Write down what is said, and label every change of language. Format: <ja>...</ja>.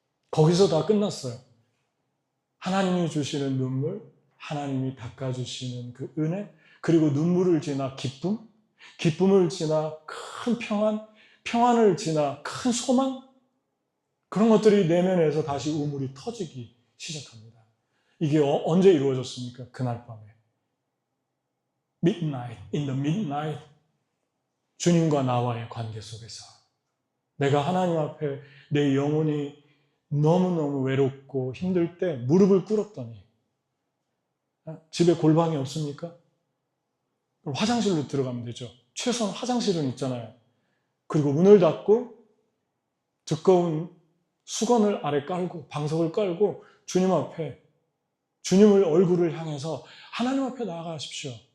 <ko>거기서 다 끝났어요. 하나님이 주시는 눈물, 하나님이 닦아주시는 그 은혜, 그리고 눈물을 지나 기쁨, 기쁨을 지나 큰 평안, 평안을 지나 큰 소망, 그런 것들이 내면에서 다시 우물이 터지기 시작합니다. 이게 언제 이루어졌습니까? 그날 밤에.</ko> <en>Midnight, in the midnight.</en> <ko>주님과 나와의 관계 속에서. 내가 하나님 앞에 내 영혼이 너무너무 외롭고 힘들 때 무릎을 꿇었더니 집에 골방이 없습니까? 화장실로 들어가면 되죠. 최소한 화장실은 있잖아요. 그리고 문을 닫고 두꺼운 수건을 아래 깔고 방석을 깔고 주님 앞에 주님을 얼굴을 향해서 하나님 앞에 나아가십시오.</ko>